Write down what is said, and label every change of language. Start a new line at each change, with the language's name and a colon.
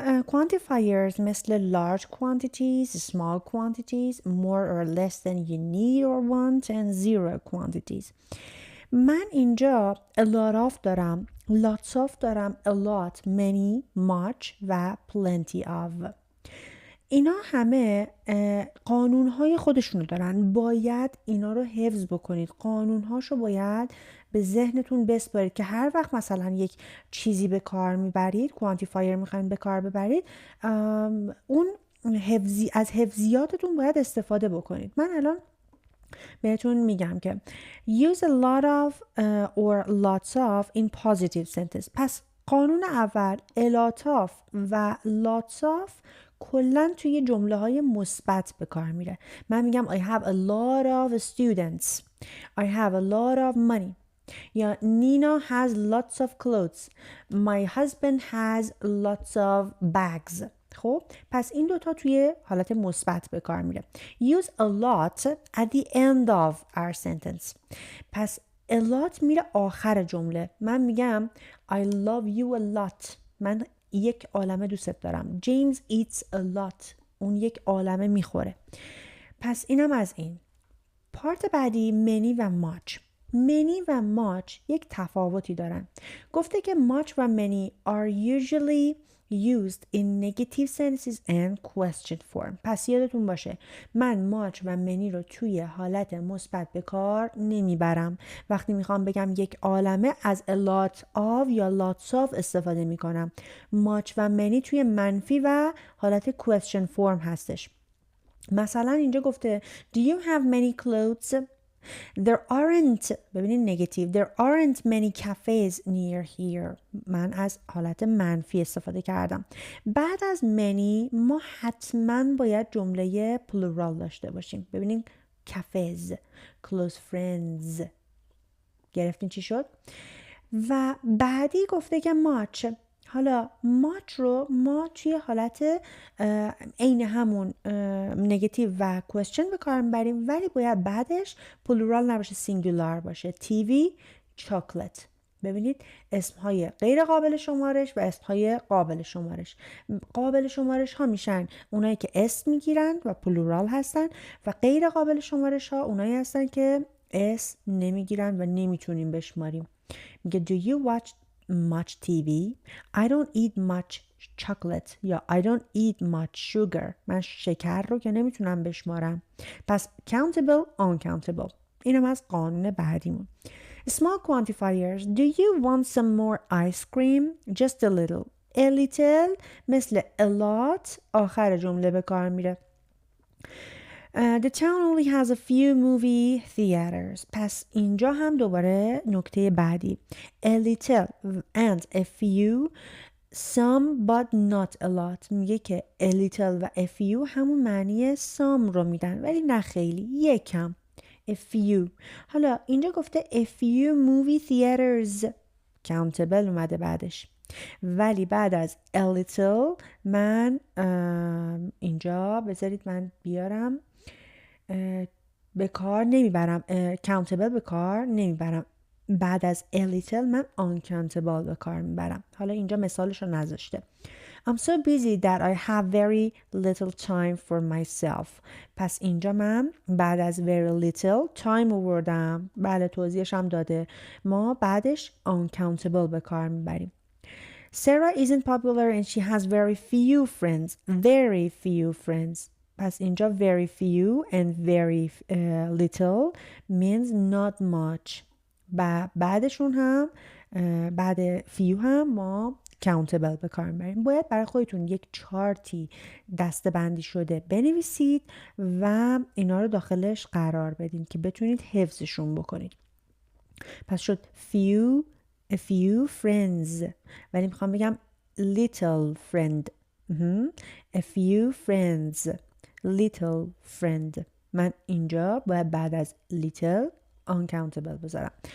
English: quantifiers مثل large quantities, small quantities, more or less than you need or want, and zero quantities.
Persian: من اینجا a lot of دارم، lots of دارم، a lot, many, much و plenty of. اینا همه قانونهای خودشونو دارن، باید اینا رو حفظ بکنید، قانونهاشو باید به ذهنتون بسپارید که هر وقت مثلا یک چیزی به کار میبرید، کوانتیفایر میخواین به کار ببرید، اون از حفظیاتتون باید استفاده بکنید. من الان بهتون میگم که
English: use a lot of or lots of in positive sentence.
Persian: پس قانون اول a lot of و lots of کلن توی جمله های مثبت به کار میره. من میگم
English: I have a lot of students, I have a lot of money. یا Nina has lots of clothes, my husband has lots of bags.
Persian: خب پس این دوتا توی حالت مثبت به کار میره.
English: Use a lot at the end of our sentence.
Persian: پس a lot میره آخر جمله. من میگم
English: I love you a lot.
Persian: من یک عالمه دوست دارم.
English: James eats a lot.
Persian: اون یک عالمه میخوره. پس اینم از این. پارت بعدی many و much. many و much یک تفاوتی دارن. گفته که
English: much و many are usually used in negative sentences and question form.
Persian: پس یادتون باشه من much و many رو توی حالت مثبت به کار نمیبرم. وقتی میخوام بگم یک عالمه از a lot of یا lots of استفاده میکنم. much و many توی منفی و حالت question form هستش. مثلا اینجا گفته
English: Do you have many clothes? There aren't،
Persian: ببینید نگاتیو،
English: there aren't many cafes near here.
Persian: من از حالت منفی استفاده کردم. بعد از many ما حتما باید جمله plural داشته باشیم.
English: ببینید cafes, close friends.
Persian: گرفتین چی شد؟ و بعدی گفته که much. حالا much رو ما توی حالت عین همون نگاتیو و question به کار میبریم، ولی باید بعدش پلورال نباشه، سینگولار باشه. تیوی، چاکلت. ببینید اسمهای غیر قابل شمارش و اسمهای قابل شمارش. قابل شمارش ها میشن اونایی که اسم میگیرن و پلورال هستن و غیر قابل شمارش ها اونایی هستن که اسم نمیگیرن و نمیتونیم بشماریم.
English: میگه Do you watch much TV? I don't eat much chocolate یا I don't eat much sugar.
Persian: من شکر رو که نمیتونم بشمارم. پس countable, uncountable. اینم از قانون بعدیمون.
English: Small quantifiers. Do you want some more ice cream? Just a little.
Persian: A little مثل a lot آخر جمله به کار میره.
English: The town only has a few movie theaters.
Persian: پس اینجا هم دوباره نکته بعدی.
English: A little and a few, some but not a lot.
Persian: میگه که a little و a few همون معنی some رو میدن ولی نه خیلی، یکم.
English: A few.
Persian: حالا اینجا گفته
English: a few movie theaters.
Persian: countable اومده بعدش. ولی بعد از a little من اینجا بذارید من بیارم به کار نمیبرم، countable به کار نمیبرم. بعد از a little من uncountable به کار میبرم. حالا اینجا مثالش رو نذاشته.
English: I'm so busy that I have very little time for myself.
Persian: پس اینجا من بعد از very little time آوردم. بله توضیحش هم داده. ما بعدش uncountable به کار میبریم.
English: Sarah isn't popular and she has very few friends. Very few friends.
Persian: پس اینجا
English: very few and very little means not much.
Persian: بعدشون هم بعد few هم ما countable به کار میبریم. باید برای خودتون یک چارتی دسته‌بندی شده بنویسید و اینا رو داخلش قرار بدین که بتونید حفظشون بکنید. پس شد
English: a few friends،
Persian: ولی میخوام بگم little friend.
English: a few friends little friend.
Persian: من اینجا باید بعد از little uncountable بذارم.